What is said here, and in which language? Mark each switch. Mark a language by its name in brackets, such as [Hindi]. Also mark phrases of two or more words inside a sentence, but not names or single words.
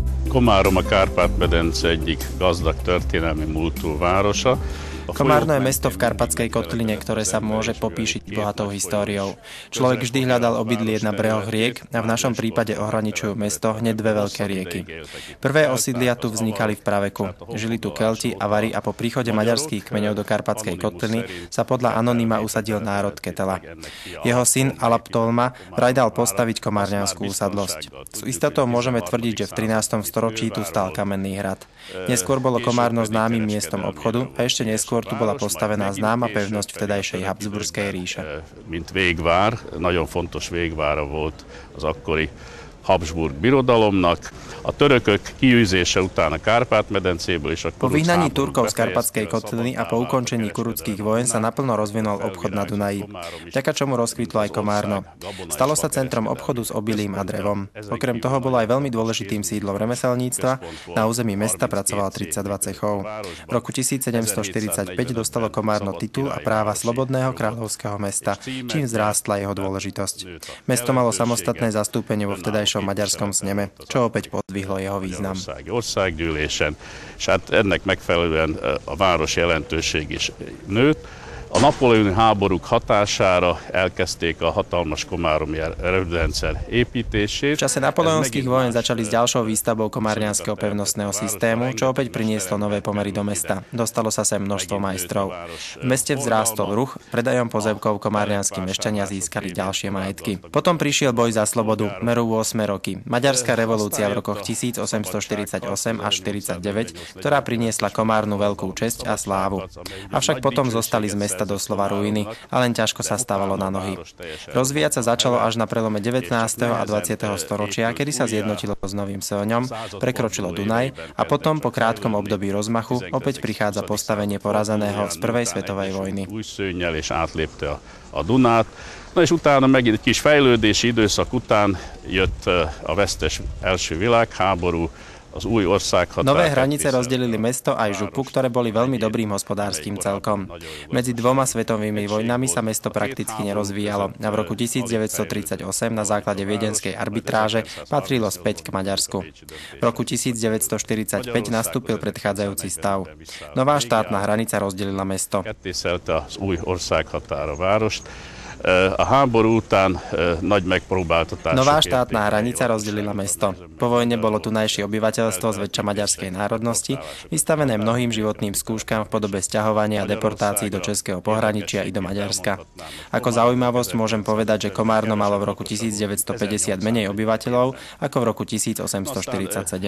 [Hungarian] Komárom a Kárpát-medence egyik gazdag történelmi múltú városa. [Slovak] Komárno je mesto v Karpatskej kotline, ktoré sa môže popíšiť bohatou históriou. Človek vždy hľadal obydlie na brehoch riek a v našom prípade ohraničujú mesto hneď dve veľké rieky. Prvé osídlia tu vznikali v praveku. Žili tu Kelti, Avari a po príchode maďarských kmeňov do Karpatskej kotliny sa podľa anonyma usadil národ Ketela. Jeho syn Alap Tolma vraj dal postaviť komárňanskú usadlosť. S istotou môžeme tvrdiť, že v 13. storočí tu stál kamenný hrad. Neskôr bolo Komárno známym miestom obchodu a ešte neskôr tu bola postavená známa pevnosť vtedajšej Habsburskej ríše. [Hungarian] Mint végvár, nagyon fontos végvára volt az akkori Habsburg birodalomnak. A törökök kiűzése után a Kárpát-medencéből és a [Slovak] Po vyhnaní Turkov z Karpatskej kotliny a po ukončení kuruckých vojen sa naplno rozvinul obchod na Dunaji, vďaka čomu rozkvitlo aj Komárno. Stalo sa centrom obchodu s obilím a drevom. Okrem toho bolo aj veľmi dôležitým sídlom remeselníctva. Na území mesta pracovalo 32 cechov. V roku 1745 dostalo Komárno titul a práva slobodného kráľovského mesta, čím vzrástla jeho dôležitosť. Mesto malo samostatné zastúpenie vo vtedajšom maďarskom sneme, čo opäť pozdvihlo jeho význam. [Hungarian] Országgyűlésen, és hát ennek megfelelően a város jelentőség is nőtt. A napóleoni háborúk hatására elkezdték a hatalmas komáromi erőrendszer építését. [Slovak] V čase napoleonských vojen začali s ďalšou výstavbou komárňanského pevnostného systému, čo opäť prinieslo nové pomery do mesta. Dostalo sa sem množstvo majstrov. V meste vzrástol ruch, predajom pozemkov komárňanskí mešťania získali ďalšie majetky. Potom prišiel boj za slobodu, meru 8 roky. Maďarská revolúcia v rokoch 1848 až 49, ktorá priniesla Komárnu veľkú česť a slávu. Avšak potom zostali z mesta doslova ruiny a len ťažko sa stávalo na nohy. Rozvíjať sa začalo až na prelome 19. a 20. storočia, kedy sa zjednotilo s Novým Sóňom, prekročilo Dunaj a potom po krátkom období rozmachu opäť prichádza postavenie porazeného z prvej svetovej vojny. [Hungarian] A Dunát. Na és utána megint egy kis fejlődési időszak után jött a vesztes első világháború. [Slovak] Nové hranice rozdelili mesto aj župu, ktoré boli veľmi dobrým hospodárskym celkom. Medzi dvoma svetovými vojnami sa mesto prakticky nerozvíjalo a v roku 1938 na základe viedenskej arbitráže patrilo späť k Maďarsku. V roku 1945 nastúpil predchádzajúci stav. Nová štátna hranica rozdelila mesto. [Hungarian] A háború után nagy megpróbáltatások. [Slovak] Nová štátna hranica rozdelila mesto. Po vojne bolo tunajšie obyvateľstvo zväčša maďarskej národnosti, vystavené mnohým životným skúškam v podobe sťahovania a deportácií do českého pohraničia i do Maďarska. Ako zaujímavosť môžem povedať, že Komárno malo v roku 1950 menej obyvateľov ako v roku 1847.